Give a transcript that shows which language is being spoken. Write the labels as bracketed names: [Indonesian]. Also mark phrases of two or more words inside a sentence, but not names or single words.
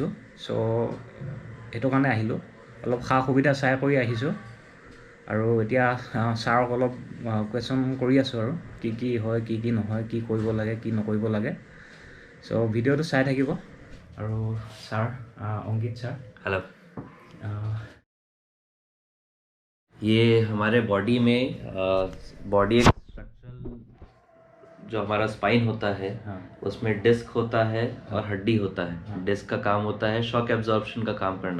[Assamese] চ' সেইটো কাৰণে আহিলোঁ, অলপ সা সুবিধা চাই কৰি আহিছোঁ। আৰু এতিয়া ছাৰক অলপ কুৱেশ্যন কৰি আছোঁ আৰু কি হয় কি নহয়, কি কৰিব লাগে কি নকৰিব লাগে। চ' ভিডিঅ'টো চাই থাকিব। আৰু ছাৰ, অংকিত ছাৰ, [Hindi] हेलो। ये हमारे बॉडी में बॉडी एक स्ट्रक्चरल जो हमारा स्पाइन होता है, हाँ, उसमें डिस्क होता है और हड्डी होता है। हाँ, डिस्क का काम होता है [English] shock absorption [Hindi] का काम करना।